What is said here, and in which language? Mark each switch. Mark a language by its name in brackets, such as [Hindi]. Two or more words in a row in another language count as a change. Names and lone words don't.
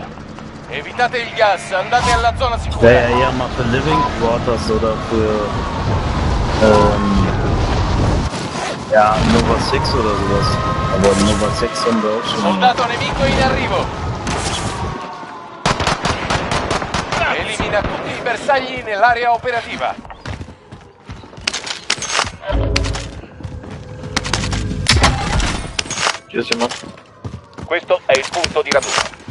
[Italian] Evitate il gas, andate alla zona sicura. [German] Wäre ja eher mal für Living Quarters oder für ja, Nova 6 oder sowas. Aber Nova 6 haben wir auch schon. [Italian] Soldato nemico in arrivo. Elimina tutti i bersagli nell'area operativa. Ci siamo. Questo è il punto di raduno.